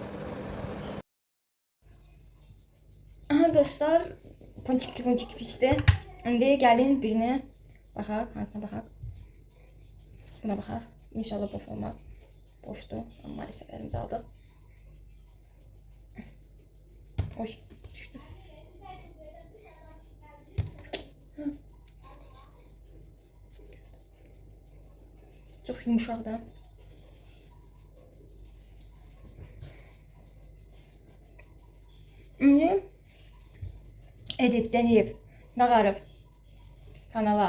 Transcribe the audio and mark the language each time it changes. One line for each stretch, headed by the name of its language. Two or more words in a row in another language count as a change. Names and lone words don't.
Azerbaijani: Aha dostlar, ponçik pişdi. İndi gəlin birini baxaq, hansına baxaq. Buna baxaq. İnşallah boş olmaz. Boşdur.
Turkish: Amma maalesef elimizi aldıq.
Azerbaijani: Oy, düşdü.
Turkish: Çok yumuşak da.
Azerbaijani: İndi edip, deneyip, nağarıb kanala